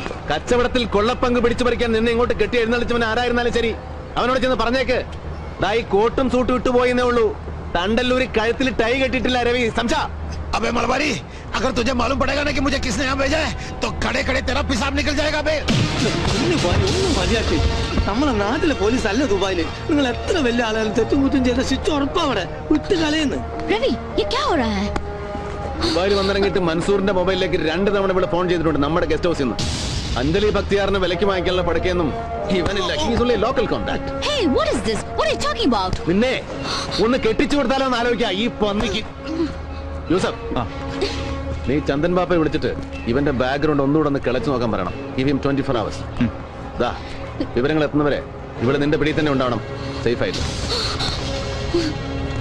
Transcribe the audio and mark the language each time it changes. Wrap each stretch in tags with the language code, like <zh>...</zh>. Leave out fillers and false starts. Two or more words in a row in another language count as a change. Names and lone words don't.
<ml>കച്ചവടത്തിൽ കൊള്ളപ്പങ്ക് പിടിച്ചു പറിക്കാൻ നിന്നെ ഇങ്ങോട്ട് കെട്ടി എഴുന്നള്ളിച്ചവൻ ആരായിരുന്നാലും ശരി അവനോട് ചെന്ന് പറഞ്ഞേക്ക് ദാ ഈ കോട്ടും സൂട്ടും ഇട്ടു പോയെന്നേ ഉള്ളൂ തണ്ടല്ലൂരി കഴുത്തിൽ ടൈ കെട്ടിയിട്ടില്ല രവി സംശാ</ml> <hi>अबे मलबारी अगर तुझे मालूम पड़ेगा ना कि मुझे किसने यहाँ भेजा है तो खड़े खड़े तेरा पेशाब निकल जाएगा बे</hi> <ml>ഒന്നും മതിയാക്കി നമ്മളെ നാട്ടിലെ പോലീസ് അല്ല ദുബായില് നിങ്ങൾ എത്ര വലിയ ആളുകളും തെറ്റും കുറ്റും ചെയ്ത ശിക്ഷ ഉറപ്പാ അവിടെ വിട്ട് കളയുന്നു</ml> <hi>रवि ये क्या हो रहा है</hi> <ml>ദുബായിൽ വന്നിറങ്ങിയിട്ട് മൻസൂറിന്റെ മൊബൈലിലേക്ക് 2 തവണ ഇവിടെ ഫോൺ ചെയ്തിട്ടുണ്ട് നമ്മുടെ</ml> <en>guest houseil</en> <ml>നിന്ന് അഞ്ജലി ഭക്തിയാറിന് വിലക്ക് വാങ്ങിക്കാനുള്ള പടക്കൊന്നും ഇവനില്ല</ml> <en>his local contact Hey what is this what are you talking about</en> <ml>നിന്നെ ഒന്ന് കെട്ടിച്ചു കൊടുത്താലോ എന്ന് ആലോചിക്കാം ഈ പന്നിക്ക് യൂസഫ് നീ ചന്ദൻ ബാപ്പയെ വിളിച്ചിട്ട് ഇവന്റെ ബാക്ക്ഗ്രൗണ്ട് ഒന്നുകൂടെ ഒന്ന് കിളച്ചു നോക്കാൻ പറയണം</ml> <en>give him 24 hours</en> <ml>ദാ വിവരങ്ങൾ എത്തുന്നവരെ ഇവിടെ നിന്റെ പിടി തന്നെ ഉണ്ടാവണം സേഫ് ആയിട്ട്</ml>